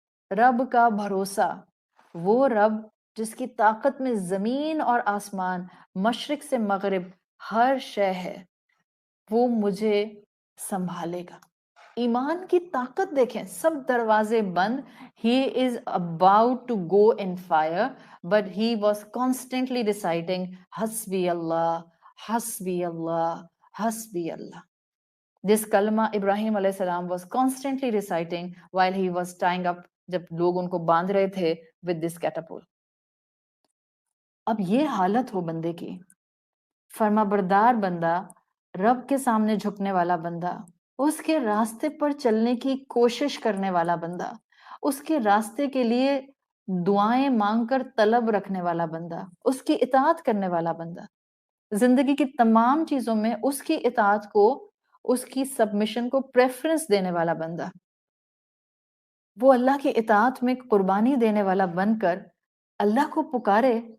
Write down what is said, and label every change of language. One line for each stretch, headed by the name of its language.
Urdu: رب کا بھروسہ، وہ رب جس کی طاقت میں زمین اور آسمان، مشرق سے مغرب ہر شے ہے، وہ مجھے سنبھالے گا. ایمان کی طاقت دیکھیں، سب دروازے بند.
English: He is about to go in fire, but he was constantly reciting
Arabic: حسبی اللہ حسبی اللہ
English: حسبی اللہ. This kalma Ibrahim alayhi salam was constantly reciting while he was tying up،
Urdu: جب لوگ ان کو باندھ رہے تھے
English: with this catapult.
Urdu: اب یہ حالت ہو بندے کی، فرما بردار بندہ، رب کے سامنے جھکنے والا بندہ، اس کے راستے پر چلنے کی کوشش کرنے والا بندہ، اس کے راستے کے لیے دعائیں مانگ کر طلب رکھنے والا بندہ، اس کی اطاعت کرنے والا بندہ، زندگی کی تمام چیزوں میں اس کی اطاعت کو، اس کی سبمیشن کو پریفرنس دینے والا بندہ، وہ اللہ کی اطاعت میں قربانی دینے والا بن کر اللہ کو پکارے.